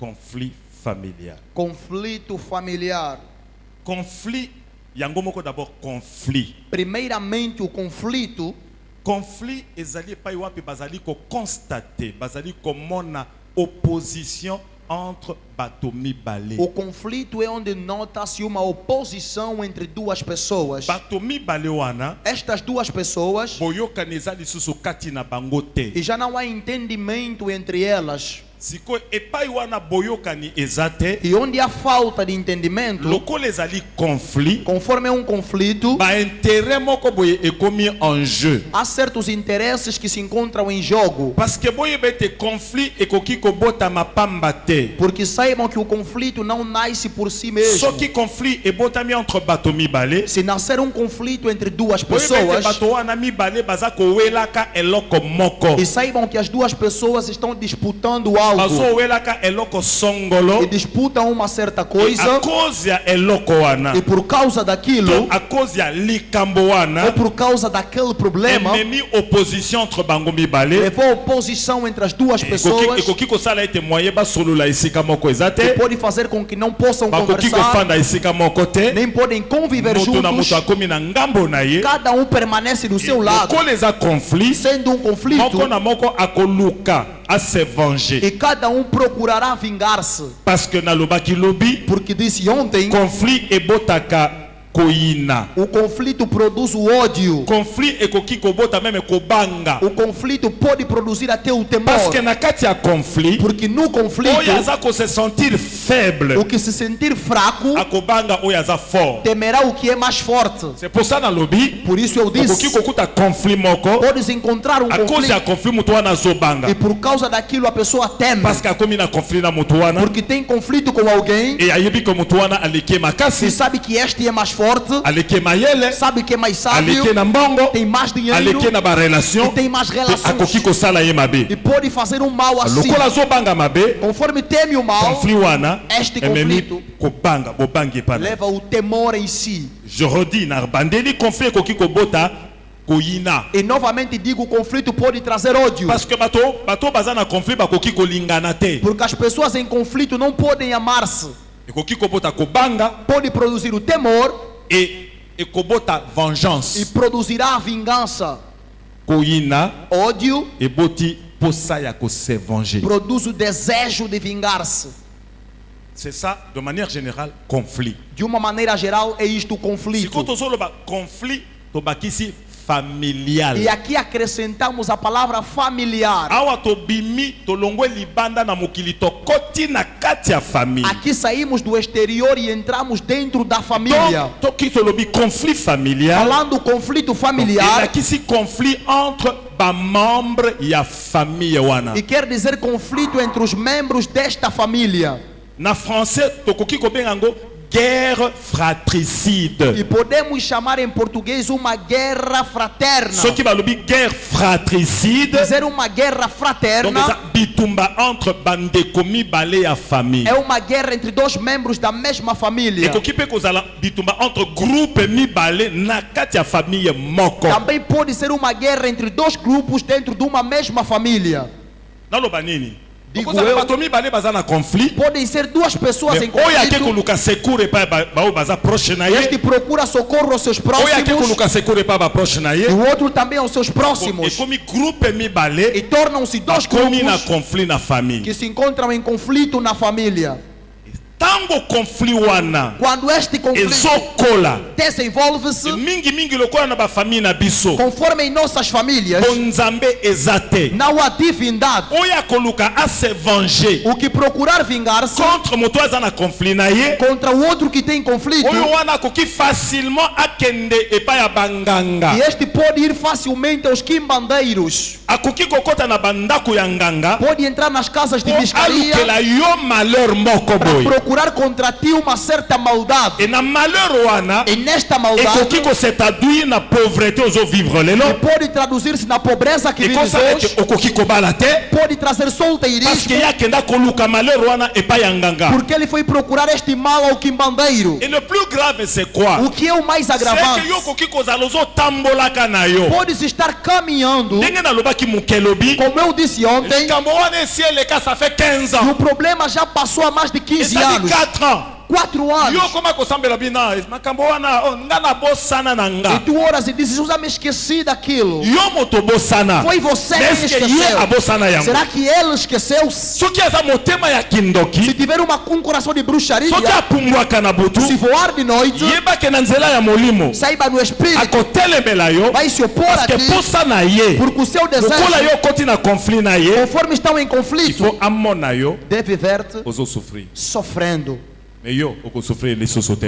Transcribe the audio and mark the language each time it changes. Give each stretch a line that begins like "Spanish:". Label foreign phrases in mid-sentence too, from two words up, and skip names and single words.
French: conflit familial.
Portuguese: Conflito familiar.
Lingala: Conflit, yango moko
French: d'abord conflit.
Portuguese: Primeiramente, o conflito.
Lingala: Conflit ezali pa wapi bazali ko constater, bazali ko mona opposition entre bato mibale.
Portuguese: O conflito é onde nota-se uma oposição entre duas pessoas.
Lingala: Bato mibale wana,
Portuguese: Estas duas pessoas,
Lingala: boyokani ezali susu kati na bango te.
Portuguese: e já não há entendimento entre elas.
Lingala: Siko epai wana boyokani ezate,
Portuguese: E onde há falta de entendimento,
Lingala: lokola ezali conflit,
Portuguese: conforme é um conflito,
Lingala: ba intérêt moko boye ekomi
French: en jeu.
Portuguese: há certos interesses que se encontram em jogo.
French: Parce que
Lingala: boye bete conflit ekoki kobota mapamba te.
Portuguese: Porque saibam que o conflito não nasce por si mesmo.
Lingala: Soki conflit ebotami entre bato mibale,
Portuguese: Se nascer um conflito entre duas
Lingala: boye bete
Portuguese: pessoas,
Lingala: bato wana mibale baza kowelaka eloko moko.
Portuguese: e saibam que as duas pessoas estão disputando algo,
Lingala: Bazowelaka eloko songolo.
Portuguese: e disputam uma certa
Lingala: A
Portuguese: coisa,
Lingala: cause ya eloko wana,
Portuguese: e por causa daquilo,
Lingala: a cause ya likambo
Portuguese: ou
Lingala: wana,
Portuguese: por causa daquele problema,
Lingala: ememi opposition entre bango mibale.
Portuguese: levou oposição entre as duas pessoas,
Lingala: Ekoki kosala ete moye basolola esika moko eza
Portuguese: que
Lingala: te.
Portuguese: pode fazer com que não possam
Lingala: Bakoki
Portuguese: conversar,
Lingala: kofanda esika moko te.
Portuguese: nem podem conviver
Lingala: Moto na
Portuguese: juntos.
Lingala: moto akomi na ngambo na ye.
Portuguese: Cada um permanece do seu lado,
Lingala: Lokola eza conflit,
Portuguese: sendo um conflito,
Lingala: moko na moko akoluka
French: a se venger.
Portuguese: e cada um procurará vingar-se.
French: Parce que
Lingala: nalobaki lobi,
Portuguese: Porque disse ontem,
Lingala: conflit ebotaka koyina.
Portuguese: o conflito produz o ódio.
Lingala: Conflit ekoki kobota meme kobanga.
Portuguese: O conflito pode produzir até o
French: Parce que
Portuguese: temor.
Lingala: na kati ya conflit,
Portuguese: Porque no conflito,
Lingala: oyo aza ko
French: se sentir faible,
Portuguese: o que se sentir fraco
Lingala: akobanga oyo aza fort.
Portuguese: temerá o que é mais forte.
French: C'est pour ça
Lingala: na lobi,
Portuguese: Por isso eu
Lingala: okoki
Portuguese: disse,
Lingala: kokuta conflit moko,
Portuguese: podes encontrar um
Lingala: a cause ya
Portuguese: conflito
Lingala: conflit mutu wana azobanga.
Portuguese: e por causa daquilo a pessoa teme.
French: Parce que
Lingala: akomi na conflit na mutu wana,
Portuguese: Porque tem conflito com alguém
Lingala: e ayebi ke mutu wana aleki
Portuguese: e
Lingala: makasi,
Portuguese: sabe que este é mais forte,
Lingala: aleki mayele,
Portuguese: sabe que é mais sábio,
Lingala: aleki na mbongo,
Portuguese: tem mais dinheiro
Lingala: aleki na ba
Portuguese: e
Lingala: relation,
Portuguese: tem mais
Lingala: akoki
Portuguese: relações.
Lingala: kosala ye mabe.
Portuguese: E pode fazer um mal assim.
Lingala: Lokola azobanga mabe,
Portuguese: Conforme teme o mal,
Lingala: conflit wana,
Portuguese: Este
Lingala: ememi
Portuguese: conflito
Lingala: kobanga, bobangi pana.
Portuguese: leva o temor em si.
French: Je redis,
Lingala: na bandeli conflit ekoki kobota koyina.
Portuguese: E novamente digo, o conflito pode trazer ódio.
French: Parce que
Lingala: bato baza na conflit bakoki kolingana te.
Portuguese: Porque as pessoas em conflito não podem amar-se.
Lingala: Ekoki kobota kobanga
Portuguese: Pode produzir o temor
Lingala: et ekobota vengeance.
Portuguese: e produzirá a vingança.
Lingala: Koyina
Portuguese: Ódio
Lingala: eboti posa ya ko
French: se venger.
Portuguese: produz o desejo de vingar-se.
French: C'est ça, de manière générale, conflit.
Portuguese: De uma maneira geral, é isto o
Lingala: Si
Portuguese: conflito.
Lingala: tozoloba conflit, tobakisi familial.
Portuguese: E aqui acrescentamos a palavra familiar.
Lingala: Awa tobimi tolongwe libanda na mokili tokoti na kati ya famille.
Portuguese: Aqui saímos do exterior e entramos dentro da família.
Lingala: Donc, toki tolobi
French: conflit familial.
Portuguese: Falando conflito
Lingala: Et
Portuguese: familiar,
Lingala: nakisi
French: conflit entre
Lingala: ba membre ya famille wana.
Portuguese: e quer dizer conflito entre os membros desta família.
Lingala: Na français tokoki kobenga ngo
French: guerre fratricide.
Portuguese: E podemos chamar em português uma guerra fraterna.
Lingala: Soki balobi
French: guerre fratricide,
Portuguese: Dizer uma guerra
Lingala: donc
Portuguese: fraterna
Lingala: eza bitumba entre bandeko mibale ya famille.
Portuguese: é uma guerra entre dois membros da mesma família.
Lingala: Ekoki pe kozala bitumba entre groupe mibale na kati ya famille moko.
Portuguese: Também pode ser uma guerra entre dois grupos dentro de uma mesma família.
Lingala: Naloba nini?
Portuguese: Digo
Lingala: Okozala
Portuguese: eu-
Lingala: bato mibale baza na conflit.
Portuguese: Podem ser duas pessoas
Lingala: Mais
Portuguese: em
Lingala: oyo ake
Portuguese: conflito.
Lingala: koluka secours epai bao baza proche na
Portuguese: Este
Lingala: ye.
Portuguese: procura socorro aos seus
Lingala: Oyo ake
Portuguese: próximos
Lingala: koluka secours epai baproche na ye.
Portuguese: e o outro também aos seus próximos.
Lingala: Ekomi groupe mibale
Portuguese: E tornam-se dois
Lingala: bakomi na
Portuguese: grupos
Lingala: conflit na famille.
Portuguese: que se encontram em conflito na família.
Lingala: Tango conflit wana
Portuguese: Quando este conflito
Lingala: ezokola
Portuguese: desenvolve-se,
Lingala: mingi lokola na bafamille na biso,
Portuguese: conforme em nossas famílias,
Lingala: bonzambe eza te.
Portuguese: não há divindade.
Lingala: Oyo akoluka ase venger
Portuguese: O que procurar vingar-se
Lingala: contre moto aza na conflit na ye,
Portuguese: contra o outro que tem conflito,
Lingala: oyo wana akoki facilement akende epai ya banganga,
Portuguese: e este pode ir facilmente aos quimbandeiros,
Lingala: akoki kokota na bandako ya nganga
Portuguese: pode entrar nas casas de
Lingala: po
Portuguese: pescaria
Lingala: alukela yo malheur moko
Portuguese: para
Lingala: boye.
Portuguese: procurar contra ti uma certa maldade.
Lingala: E na malheur wana
Portuguese: E nesta maldade,
Lingala: ekoki kose traduire na pauvreté ozovivre
Portuguese: que
Lingala: lelo,
Portuguese: pode traduzir-se na pobreza que vives
Lingala: ekosala
Portuguese: hoje,
Lingala: ete okoki kobala te,
Portuguese: pode trazer
Lingala: parce
Portuguese: solteirismo,
Lingala: que ye akenda koluka malheur wana epai ya nganga.
Portuguese: porque ele foi procurar este mal ao quimbandeiro.
French: Et le plus grave c'est quoi?
Portuguese: O que é o mais
French: C'est
Portuguese: agravante?
Lingala: que yo okoki kozala ozotambolaka na yo
Portuguese: Podes estar caminhando
Lingala: ndenge nalobaki nalobi mukelobi.
Portuguese: Como eu disse ontem,
Lingala: Likambo wana esi eleka,
French: ça fait 15
Portuguese: o
French: ans.
Portuguese: problema já passou há mais de 15
French: Ça
Portuguese: anos.
French: dit 4 ans.
Portuguese: 4
Lingala: Yo
Portuguese: anos.
Lingala: koma kosambela bina makambo wana nga na bosana na
Portuguese: E
Lingala: nga.
Portuguese: tu oras e dizes, eu já me esqueci daquilo.
Lingala: Yo moto bosana.
Portuguese: Foi você que
French: Est-ce que ye
Portuguese: esqueceu.
Lingala: abosana yango?
Portuguese: Será que ele esqueceu? Se
Lingala: Soki aza motema ya kindoki,
Portuguese: tiver um coração de bruxaria,
Lingala: soki apumbwaka na butu,
Portuguese: se voar de noite,
Lingala: yebake na nzela ya molimo,
Portuguese: saiba no espírito,
Lingala: akotelemela yo,
Portuguese: vai se opor
Lingala: parce
Portuguese: a
Lingala: que
Portuguese: ti,
Lingala: posa na ye,
Portuguese: porque o seu
Lingala: lokola
Portuguese: desejo,
Lingala: yo koti na conflit na ye,
Portuguese: conforme estão em
Lingala: il
Portuguese: conflito,
Lingala: faut amona yo
Portuguese: deve ver-te
Lingala: ozosouffrir.
Portuguese: sofrendo.
Lingala: Mais yo okosouffrir lisusu te.